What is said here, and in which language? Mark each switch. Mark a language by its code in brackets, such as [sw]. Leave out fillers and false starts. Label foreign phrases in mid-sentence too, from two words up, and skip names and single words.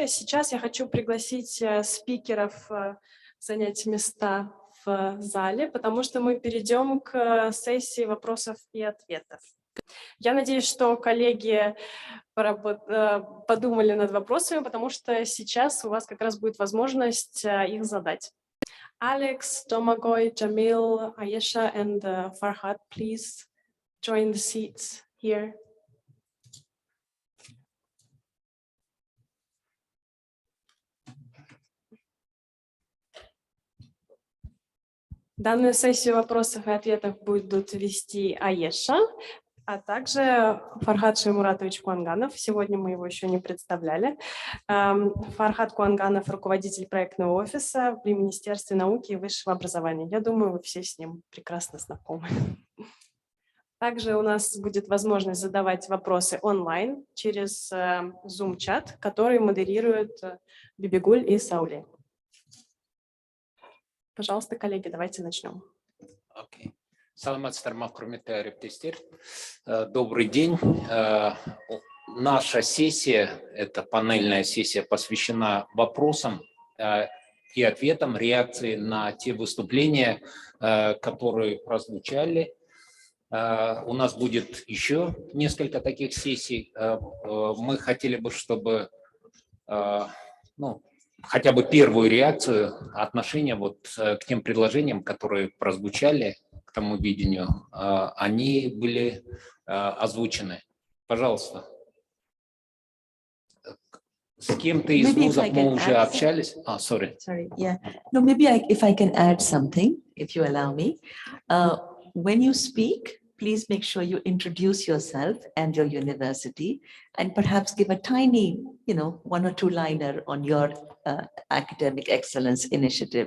[ru] Сейчас я хочу пригласить спикеров занять места в зале, потому что мы перейдем к сессии вопросов и ответов. Я надеюсь, что коллеги подумали над вопросами, потому что сейчас у вас как раз будет возможность их задать. [en] Alex, Domagoj, Jamil, Ayesha, and Farhad, please join the seats here. [ru] Данную сессию вопросов и ответов будут вести Айеша, а также Фархад Шаймуратович Куанганов. Сегодня мы его еще не представляли. Фархад Куанганов, руководитель проектного офиса при Министерстве науки и высшего образования. Я думаю, вы все с ним прекрасно знакомы. Также у нас будет возможность задавать вопросы онлайн через Zoom-чат, который модерируют Бибигуль и Сауле. Пожалуйста, коллеги, давайте начнем. Okay. [kk] Саламатсыздарма, құрметті әріптестер. [ru] Добрый день. Наша сессия, это панельная сессия, посвящена вопросам и ответам, реакции на те выступления, которые прозвучали. У нас будет еще несколько таких сессий. Мы хотели бы, чтобы хотя бы первую реакцию, отношение вот к тем предложениям, которые прозвучали, к тому видению, они были озвучены. Пожалуйста. С кем-то из вузов мы уже общались. [en] Sorry, yeah. No, maybe if I can add something, if you allow me. When you speak, please make sure you introduce yourself and your university, and perhaps give a tiny, 1 or 2 liner on your academic excellence initiative.